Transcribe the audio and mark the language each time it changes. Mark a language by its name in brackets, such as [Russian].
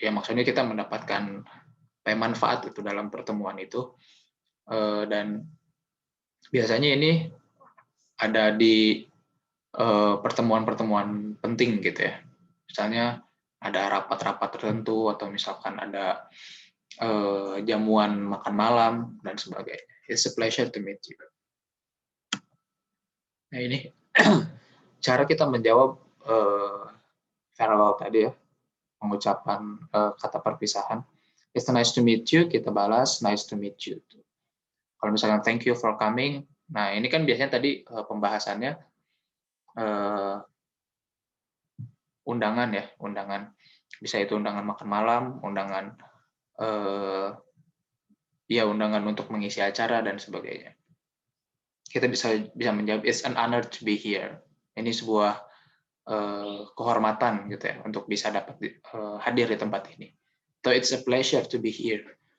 [Indonesian] Ya maksudnya kita mendapatkan manfaat itu dalam pertemuan itu, dan biasanya ini ada di pertemuan-pertemuan penting gitu ya. Misalnya ada rapat-rapat tertentu atau misalkan ada jamuan makan malam dan sebagainya. [English] It's a pleasure to meet you. [Indonesian] Nah ini cara kita menjawab farewell tadi ya, pengucapan kata perpisahan. [English] It's nice to meet you, [Indonesian] kita balas [English] nice to meet you. [Indonesian] Kalau misalnya [English] thank you for coming, [Indonesian] nah ini kan biasanya tadi pembahasannya undangan ya, undangan. Bisa itu undangan makan malam, undangan undangan untuk mengisi acara dan sebagainya. Kita bisa menjawab [English] it's an honor to be here. [Indonesian] Ini sebuah kehormatan gitu ya untuk bisa dapat hadir di tempat ini. [English] So it's a pleasure to be here.